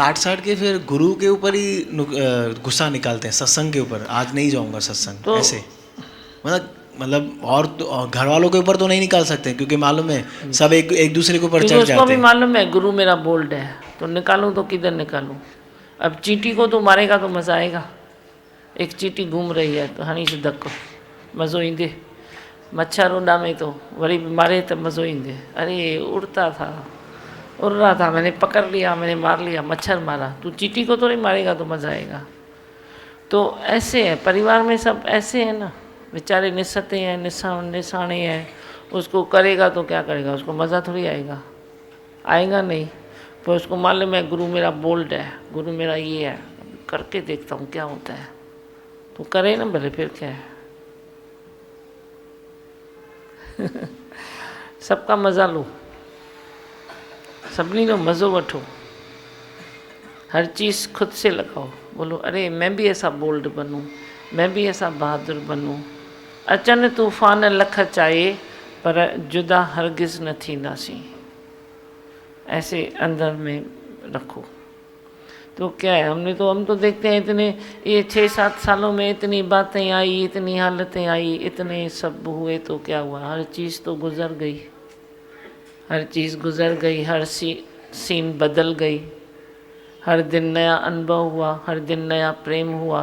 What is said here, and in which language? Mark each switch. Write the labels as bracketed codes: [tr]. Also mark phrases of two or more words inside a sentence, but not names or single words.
[hi] काट साट के फिर गुरु के ऊपर ही गुस्सा निकालते हैं, सत्संग के ऊपर, आज नहीं जाऊंगा सत्संग तो ऐसे, मतलब और तो घर वालों के ऊपर तो नहीं निकाल सकते, क्योंकि मालूम है सब एक दूसरे के ऊपर चढ़ जाते हैं। उसको भी मालूम है गुरु मेरा बोल्ड है, तो निकालूं तो किधर निकालूं। अब चींटी को तो मारेगा तो मज़ा आएगा, एक चींटी घूम रही है तो [sd] हणी से धक्को मज़ो ईंदे, मच्छर उॾामे तो वरी मारे तो मज़ो ईंदे। [hi] अरे उड़ रहा था, मैंने पकड़ लिया, मैंने मार लिया, मच्छर मारा, तू चींटी को तो नहीं मारेगा तो मज़ा आएगा। तो ऐसे है, परिवार में सब ऐसे हैं ना, बेचारे निस्सते हैं, निशाने हैं, उसको करेगा तो क्या करेगा, उसको मज़ा थोड़ी आएगा नहीं। पर उसको मालूम है गुरु मेरा बोल्ड है, गुरु मेरा ये है, करके देखता हूँ क्या होता है, तो करे ना भले, फिर क्या है सबका मज़ा लो, [sd] सभिनी जो मज़ो वठो, [hi] हर चीज़ खुद से लगाओ, बोलो अरे मैं भी ऐसा बोल्ड बनूं, मैं भी ऐसा बहादुर बनूं। [sd] अचन तूफ़ान लख चाहे पर जुदा हरगिज़ न थींदासीं, [hi] ऐसे अंदर में रखो। तो क्या है, हम तो देखते हैं इतने ये 6-7 सालों में इतनी बातें आई, इतनी हालतें आई, इतने सब हुए, तो क्या हुआ, हर चीज़ तो गुज़र गई, हर चीज़ गुज़र गई, हर सीन बदल गई, हर दिन नया अनुभव हुआ, हर दिन नया प्रेम हुआ।